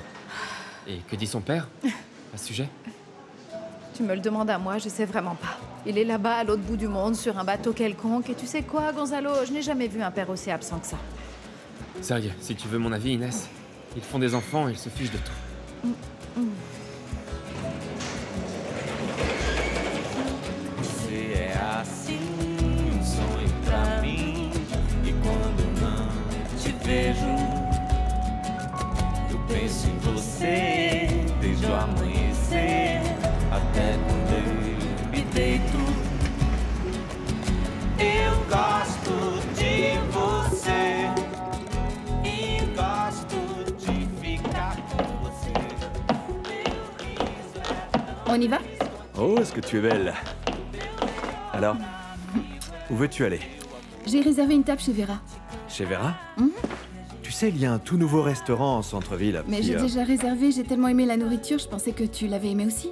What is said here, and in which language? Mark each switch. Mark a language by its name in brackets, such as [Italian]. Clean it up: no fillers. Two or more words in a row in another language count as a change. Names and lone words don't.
[French] Et que dit son père à ce sujet? Tu me le demandes à moi, je sais vraiment pas. Il est là-bas, à l'autre bout du monde, sur un bateau quelconque, et tu sais quoi, Gonzalo, je n'ai jamais vu un père aussi absent que ça. Sérieux, si tu veux mon avis, Inès, ils font des enfants et ils se fichent de tout. [Portuguese] Você é assim, sonho pra mim. E quando não te vejo, eu penso em você desde o amanhecer até quando eu me deito. Eu gosto de você e gosto de ficar com você. [French] On y va? Oh, est-ce que tu es belle? Alors, où veux-tu aller? J'ai réservé une table chez Vera. Chez Vera? Tu sais, il y a un tout nouveau restaurant en centre-ville. Mais qui, j'ai déjà réservé, j'ai tellement aimé la nourriture, je pensais que tu l'avais aimé aussi.